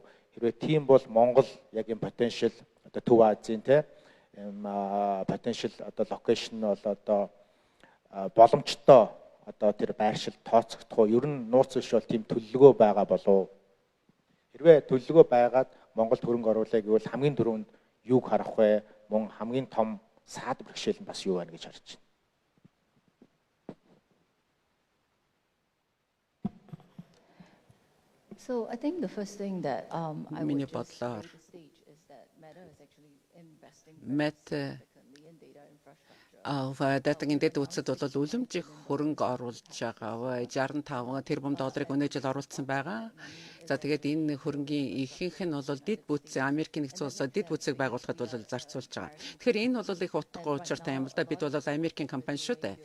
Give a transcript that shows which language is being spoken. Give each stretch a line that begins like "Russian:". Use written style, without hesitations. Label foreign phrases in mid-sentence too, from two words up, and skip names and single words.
Mongolian: Хэрвээ тийм бол Монгол яг энэ потенциал одоо Төв Азийн те потенциал одоо локейшн бол одоо боломжтой одоо тэр байршил тооцогдох уу? Ер нь нууц биш бол тийм төлөвлөгөө байгаа болов уу? Хэрвээ төлөвлөгөө байгаад Монголд хөрөнгө оруулах гэвэл хамгийн түрүүнд юуг харах вэ? Мөн хамгийн том саад бэрхшээл нь бас юу байна гэж харж байна.
English: So I think the first thing that I
Mongolian: Миний
English: would just
Mongolian: бодлоор
English: say at this stage is that Meta is actually investing Meta significantly in data infrastructure.
Mongolian: Датагийн дэд үтсэд бол үлэмжих хөрөнгө оруулж байгаа. 65 тэрбум долларыг өнөө жил оруулсан байгаа. За тэгээд энэ хөрөнгийн ихэнх нь бол дэд бүтцийн Америкийн нэгдсэн улсад дэд бүтцийг байгуулахад бол зарцуулж байгаа. Тэгэхээр энэ бол их утга учиртай юм л да. Бид бол Америкийн компани шүү дээ.